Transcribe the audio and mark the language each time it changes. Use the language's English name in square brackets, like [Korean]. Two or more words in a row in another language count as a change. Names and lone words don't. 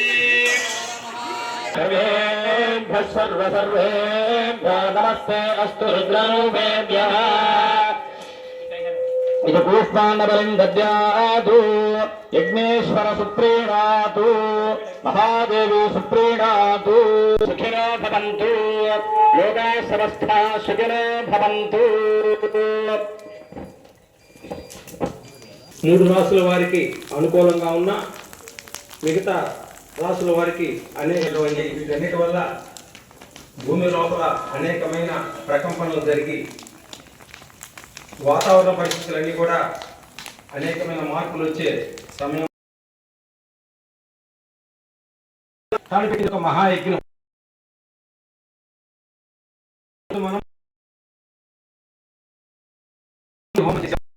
[Sanskrit] सर्वेभ्यः सर्वेभ्यः नमस्ते अस्तु रुद्ररूपेभ्यः। इति पुष्पाण्डबलिं दद्यातु यज्ञेश्वर सुप्रीणातु महादेवी सुप्रीणातु। सुखिनो भवन्तु लोकाः समस्ताः सुखिनो भवन्तु। [Telugu] మూడు రాసుల వారికి అనుకూలంగా ఉన్న మిగతా రాసుల వారికి అనేకటువంటి వీటన్నిటి వల్ల భూమి లోపల అనేకమైన ప్రకంపనలు జరిగి వాతావరణ పరిస్థితులన్నీ కూడా అనేకమైన మార్పులు వచ్చే సమయం కాబట్టి ఒక మహాయజ్ఞం మనం హోమం చేసాం.